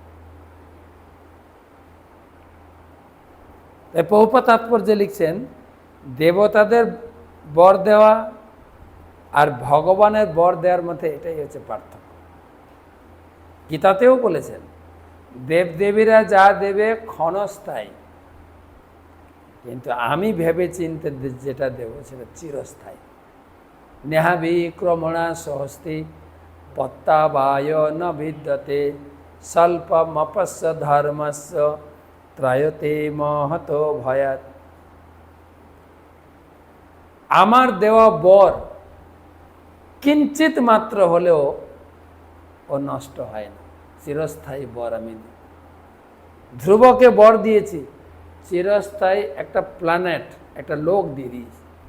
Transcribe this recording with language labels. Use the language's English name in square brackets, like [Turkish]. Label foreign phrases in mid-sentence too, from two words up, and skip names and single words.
[Bangla] তাই প্রভুপাদ তাৎপর্যে লিখছেন, দেবতাদের বর দেওয়া আর ভগবানের বর দেওয়ার মধ্যে এটাই হচ্ছে পার্থক্য। গীতাতেও বলেছেন, দেবদেবীরা যা দেবে ক্ষণস্থায়ী, কিন্তু আমি ভেবে চিনতে যেটা দেব সেটা চিরস্থায়ী। [Sanskrit] নেহাবিক্রমণা সহস্তি পত্তাবায় ন বিদ্যতে স্বল্পমপস্য ধর্মস্য ত্রায়তে মহত ভয়াত। [Bangla] আমার দেওয়া বর কিঞ্চিত মাত্র হলেও ও নষ্ট হয় না, চিরস্থায়ী বর আমি দিই। ধ্রুবকে বর দিয়েছি, চিরস্থায়ী একটা প্ল্যানেট, একটা লোক দিয়ে দিয়েছি।